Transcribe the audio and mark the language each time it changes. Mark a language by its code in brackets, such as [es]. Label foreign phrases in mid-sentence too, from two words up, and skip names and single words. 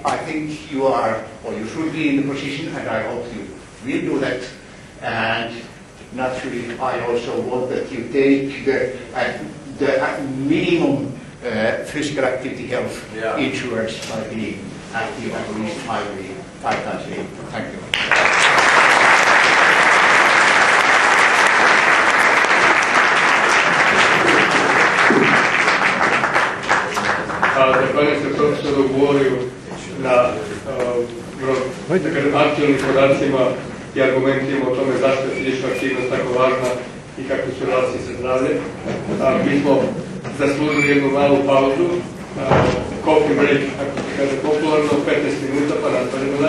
[en] I think you are, or you should be in the position, and I hope you will do that. And naturally, I also want that you take the minimum physical activity health insurance by being active at least 5 times a day. Thank you. [sr] Zahvaljujem se profesoru Vuoriju na aktualnim podacima i argumentima o tome zašto je fizička aktivnost tako važna i kakve su relacije sa zdravljem. Mi smo zaslužili jednu malu pauzu, [en] coffee break, [sr] kako se kaže popularno, 15 minuta, pa nastavljamo dalje.